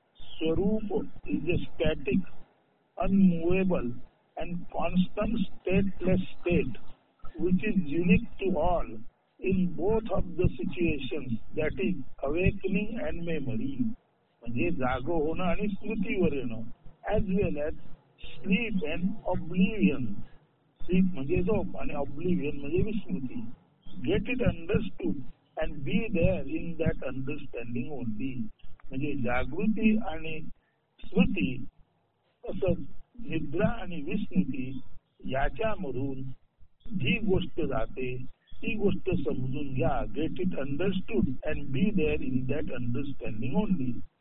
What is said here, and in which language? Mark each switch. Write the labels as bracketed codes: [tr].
[en] स्वरूप is a static, unmovable and constant stateless state which is unique to all in both of the situations, that is awakening and memory. [mr] म्हणजे जाग होणं आणि स्मृतीवर येणं, [en] as well as sleep and oblivion. [mr] sleep म्हणजे झोप आणि oblivion म्हणजे विस्मृती. [en] Get it understood and be there in that understanding only. [mr] म्हणजे जागृती आणि स्मृती तसंच निद्रा आणि विस्मृती याच्यामधून जी गोष्ट जाते ती गोष्ट समजून घ्या. [en] Get it understood and be there in that understanding only.